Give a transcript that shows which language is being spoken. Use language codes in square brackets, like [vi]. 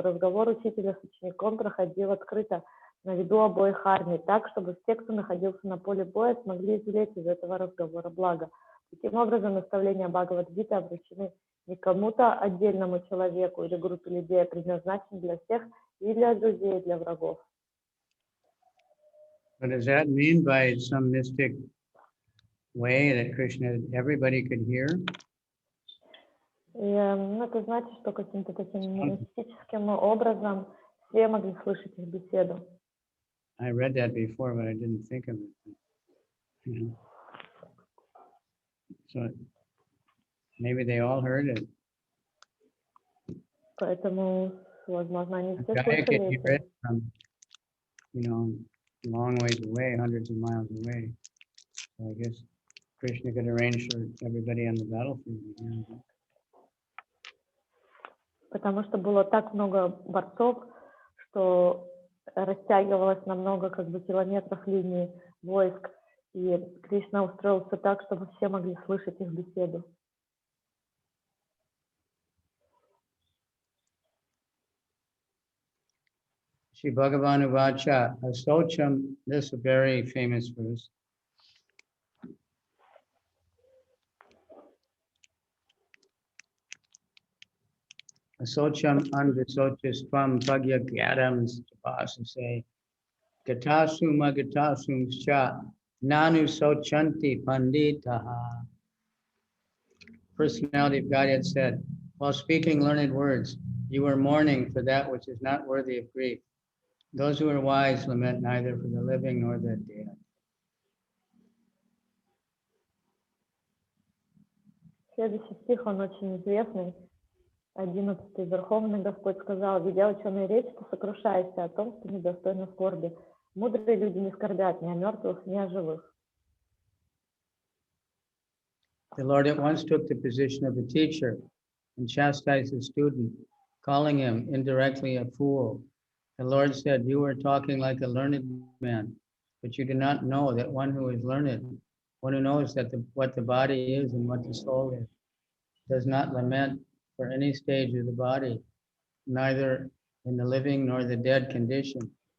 [ru] Разговор учителя с учеником проходил открыто, на виду обоих армий, так, чтобы все, кто находился на поле боя, смогли извлечь из этого разговора благо. Таким образом, наставления Бхагавад-гиты обращены не кому-то отдельному человеку или группе людей, а предназначены для всех, и для друзей, и для врагов. [en] What does that mean by some mystic way that Krishna, everybody could hear? [ru] Это значит, что каким-то таким мистическим образом все могли слышать их беседу. [en] I read that before, but I didn't think of it. You know. So maybe they all heard it. [ru] Поэтому, возможно, они все [en] A guy could [ru] слышали [en] hear [ru] это. [en] it from, you know, long ways away, hundreds of miles away. So I guess Krishna could arrange for everybody on the battlefield to hear it. [ru] Потому что было так много борцов, что растягивалось на много километров линии войск, и Кришна устроил все так, чтобы все могли слышать их беседу. [sa] Shri Bhagavan Uvacha, Asocham, [en] this is a very famous verse. [sa] Asocham anvisochistvam bhagya gyadam tapasase gatasum cha nanu sochanti panditaha. [en] Personality of Godhead said, while speaking learned words, you are mourning for that which is not worthy of grief. Those who are wise lament neither for the living nor the dead. [ru] Следующий стих, он очень известный. 11. Верховный Господь сказал: «Ведя ученые речь, ты сокрушаешься о том, что недостойно скорби. Мудрые люди не скорбят ни о мертвых, ни о живых». [en] The Lord at once took the position of a teacher and chastised the student, calling him indirectly a fool. The Lord said, you are talking like a learned man, but you do not know that one who is learned, one who knows that what the body is and what the soul is, does not lament for any stage of the body, neither in the living nor the dead condition.